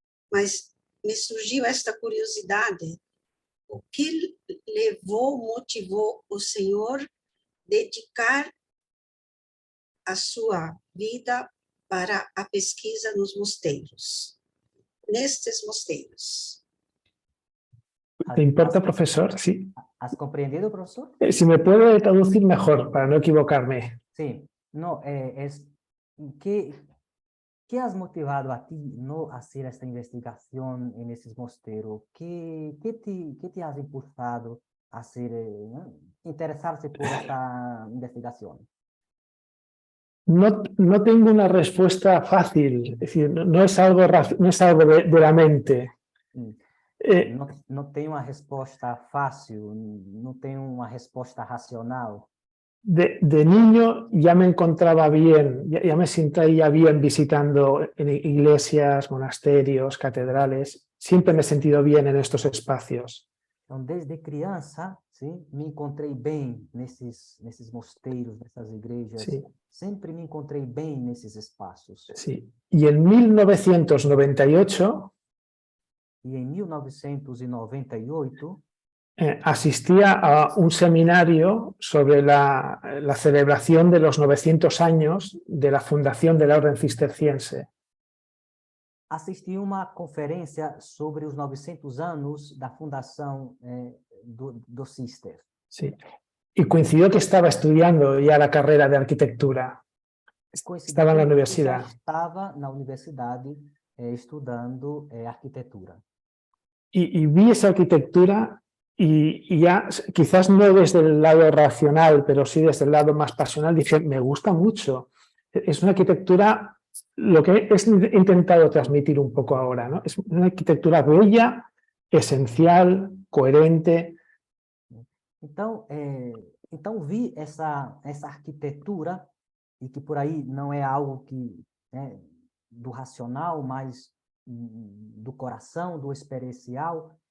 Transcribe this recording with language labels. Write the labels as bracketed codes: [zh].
[pt] Mas me surgiu esta curiosidade: o que motivou o senhor dedicar a sua vida para a pesquisa nos mosteiros, nestes mosteiros? [es] ¿Te importa, profesor? Sí. ¿Has comprendido, profesor? Si me puede traducir mejor, para no equivocarme. Sí. No, ¿qué has motivado a ti no hacer esta investigación en esos [pt] mosteiros? [es] ¿Qué te has impulsado a hacer, interesarse por esta investigación? No tengo una respuesta fácil, es decir, no es algo de la mente. [pt] Não tem uma resposta fácil, não tem uma resposta racional. [es] De niño ya me encontraba bien, ya me sentía bien visitando en iglesias, monasterios, catedrales. Siempre me he sentido bien en estos espacios. [pt] Então, desde criança, sim, me encontrei bem nesses mosteiros, nessas igrejas. [es] Sí. [pt] Sempre me encontrei bem nesses espaços. [es] Sí. Y en 1998... [pt] E em 1998... [es] asistía a un seminario sobre la celebración de los 900 años de la fundación de la Orden Cisterciense. [pt] Assisti uma conferência sobre os 900 anos da fundação do Cister. [es] Sí. Y coincidió que estaba estudiando ya la carrera de arquitectura. Estaba en la universidad. [pt] Estava na universidade estudando arquitetura. [es] Y vi esa arquitectura y ya, quizás no desde el lado racional, pero sí desde el lado más pasional, dije, me gusta mucho. Es una arquitectura, lo que he intentado transmitir un poco ahora, ¿no? Es una arquitectura bella, esencial, coherente. [pt] Então vi essa arquitetura, e que por aí não é algo que do racional, mas do coração, do experiencial.